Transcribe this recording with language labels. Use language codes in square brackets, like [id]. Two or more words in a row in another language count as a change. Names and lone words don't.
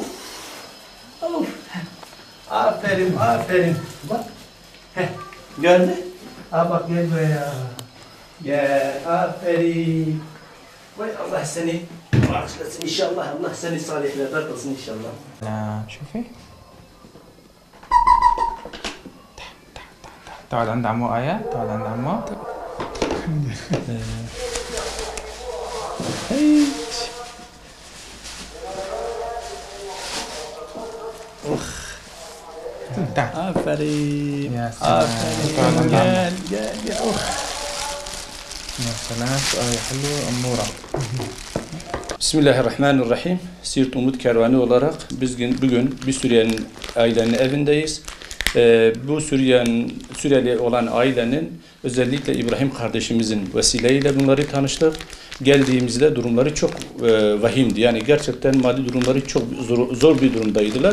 [tr] Of. Aferin. Bak. Gördün? Bak gel buraya. Gel. Aferin. Vay Allah seni bağışlasın inşallah. Allah seni salihlerden kılsın inşallah. [ar] شوفي تعال عند عمو آية تعال عند عمو هيك تعال [tr] Aferin. [ar] يا سلام [tr] Gel. [ar] يا سلام آية حلوة أمورة [tr] Bismillahirrahmanirrahim. Sirt Umut Kervanı olarak biz bugün bir Suriyeli ailenin evindeyiz. Bu Suriyeli olan ailenin özellikle İbrahim kardeşimizin vesileyle bunları tanıştık. Geldiğimizde durumları çok vahimdi. Yani gerçekten maddi durumları çok zor bir durumdaydılar.